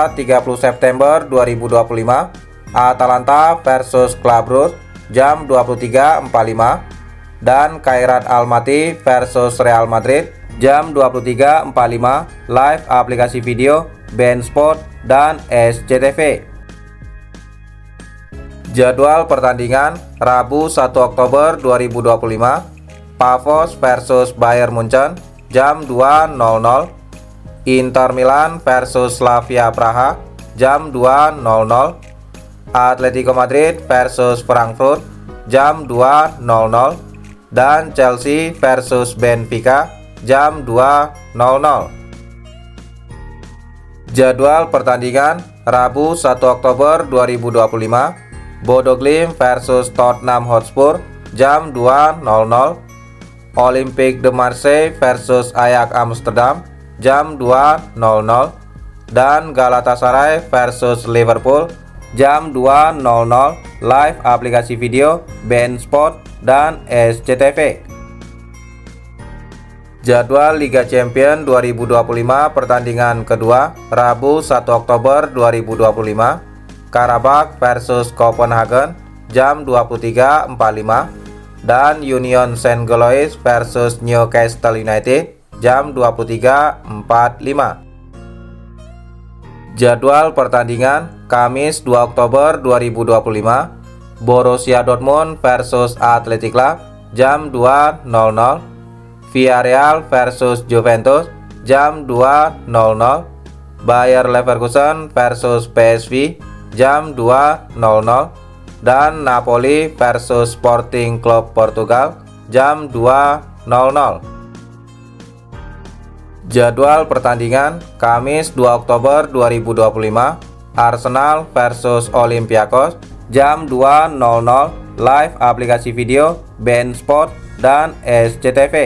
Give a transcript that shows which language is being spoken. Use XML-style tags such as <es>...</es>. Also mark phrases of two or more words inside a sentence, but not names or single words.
<id>30 September 2025, Atalanta versus Club Brugge jam 23.45, dan Kairat Almaty versus Real Madrid jam 23.45 live aplikasi video beIN Sport dan SCTV. Jadwal pertandingan Rabu 1 Oktober 2025, Pavos versus Bayern Munchen jam 2.00, Inter Milan versus Slavia Praha jam 2.00, Atletico Madrid versus Frankfurt jam 2.00, dan Chelsea versus Benfica jam 2.00. Jadwal pertandingan Rabu 1 Oktober 2025, Bodo Glimt versus Tottenham Hotspur jam 2.00, Olympique de Marseille versus Ajax Amsterdam jam 2.00, dan Galatasaray versus Liverpool jam 2.00 live aplikasi video beIN Sport dan SCTV. Jadwal Liga Champions 2025 pertandingan kedua Rabu 1 Oktober 2025, Karabakh versus Copenhagen jam 23.45, dan Union Saint-Gilloise versus Newcastle United jam 23.45. Jadwal pertandingan Kamis 2 Oktober 2025, Borussia Dortmund versus Athletic Club jam 2.00, Villarreal versus Juventus jam 2.00, Bayer Leverkusen versus PSV jam 2.00, dan Napoli versus Sporting Club Portugal jam 2.00. Jadwal pertandingan Kamis 2 Oktober 2025, Arsenal versus Olympiakos Jam 2.00 live aplikasi video beIN Sport dan SCTV.</id>